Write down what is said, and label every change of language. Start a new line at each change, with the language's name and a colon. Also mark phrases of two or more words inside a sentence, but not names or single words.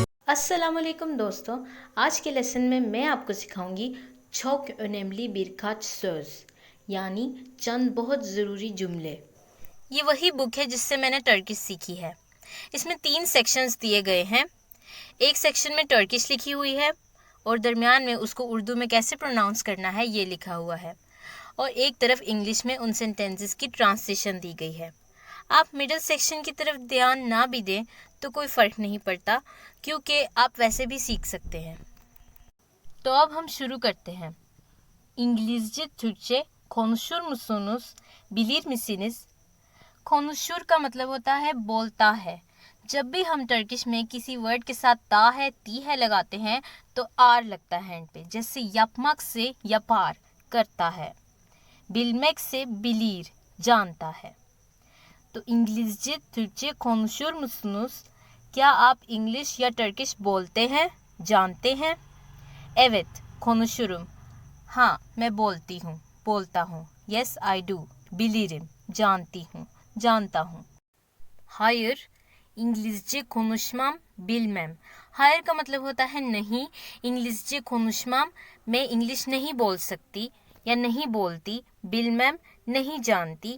Urdu: السلام علیکم دوستوں، آج کے لیسن میں میں آپ کو سکھاؤں گی
Turkish: çok önemli birkaç söz
Urdu: یعنی چند بہت ضروری جملے. یہ وہی بک ہے جس سے میں نے ٹرکش سیکھی ہے۔ اس میں 3 سیکشنز دیے گئے ہیں. ایک سیکشن میں ٹرکش لکھی ہوئی ہے اور درمیان میں اس کو اردو میں کیسے پروناؤنس کرنا ہے یہ لکھا ہوا ہے، اور ایک طرف انگلش میں ان سینٹینسز کی ٹرانسلیشن دی گئی ہے. آپ
English: middle section
Urdu: کی طرف دھیان نہ بھی دیں تو کوئی فرق نہیں پڑتا، کیونکہ آپ ویسے بھی سیکھ سکتے ہیں. تو اب ہم شروع کرتے ہیں.
Turkish: İngilizce Türkçe konuşur musunuz? Bilir misiniz? konuşur
Urdu: کا مطلب ہوتا ہے بولتا ہے. جب بھی ہم ٹرکش میں کسی ورڈ کے ساتھ تا ہے تی ہے لگاتے ہیں تو آر لگتا ہے اینڈ پہ، جیسے yapmak سے yapar کرتا ہے، bilmek سے bilir جانتا ہے.
Turkish: तो İngilizce Türkçe konuşur musunuz?
Urdu: کیا آپ انگلش یا ٹرکش بولتے ہیں، جانتے ہیں?
Turkish: Evet konuşurum,
Urdu: ہاں میں بولتی ہوں، بولتا ہوں.
English: Yes I do,
Urdu: bilirim جانتی ہوں، جانتا ہوں.
Turkish: Hayır, İngilizce konuşmam, bilmem।
Urdu: ہایر کا مطلب ہوتا ہے نہیں,
Turkish: İngilizce konuşmam
Urdu: میں انگلش نہیں بول سکتی یا نہیں بولتی، بلمیم نہیں جانتی.